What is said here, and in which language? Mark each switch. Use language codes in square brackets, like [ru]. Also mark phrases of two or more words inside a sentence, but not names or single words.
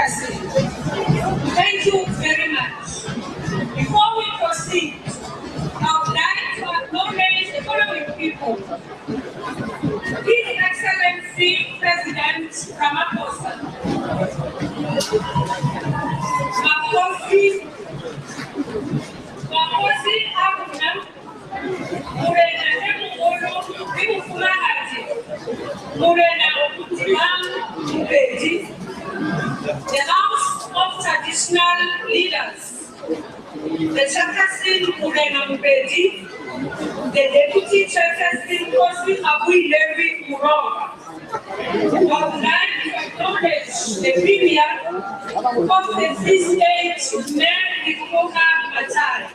[en] Thank you very much. Before we proceed, I would like to acknowledge the following people. His Excellency President Ramaphosa, Makosi Abunam, Murena Nemugolo, Bimufumahati, Murena Timam Mubedi, the House of Traditional Leaders, the Chairperson Murena Mubedi, the Deputy Chairperson Kosi Abui Levi Muronga. I would like to acknowledge the Premier of the Free State, Mayor Victoria Matari.